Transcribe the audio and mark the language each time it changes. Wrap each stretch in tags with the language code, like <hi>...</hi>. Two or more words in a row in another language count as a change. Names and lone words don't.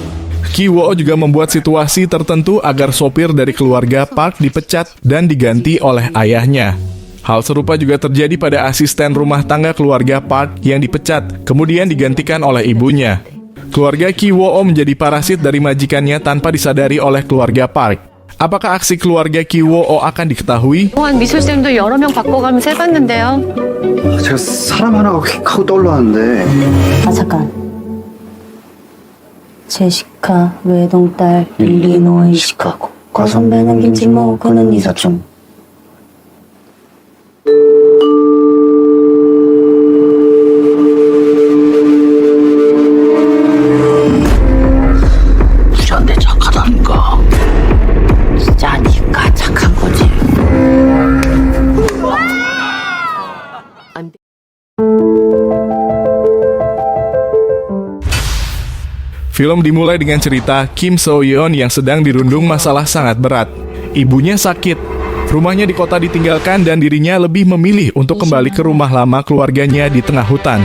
<id>Ki-woo juga membuat situasi tertentu agar sopir dari keluarga Park dipecat dan diganti oleh ayahnya. Hal serupa juga terjadi pada asisten rumah tangga keluarga Park yang dipecat, kemudian digantikan oleh ibunya. Keluarga Ki-woo menjadi parasit dari majikannya tanpa disadari oleh keluarga Park. Apakah aksi keluarga Ki-woo akan diketahui?</id> <ko>그동안 미술쌤도 여러 명 바꿔가면서 해봤는데요. 제가 사람 하나가 휙 하고 떠올랐는데 아 잠깐 제시카 외동딸 일리노이 시카고 과선배는 김치모 그는 이사촌 우리한테 착하다니까. 진짜 니가 착한 거지</ko> <id>Film dimulai dengan cerita Kim So-yeon yang sedang dirundung masalah sangat berat. Ibunya sakit, rumahnya di kota ditinggalkan dan dirinya lebih memilih untuk kembali ke rumah lama keluarganya di tengah hutan.</id>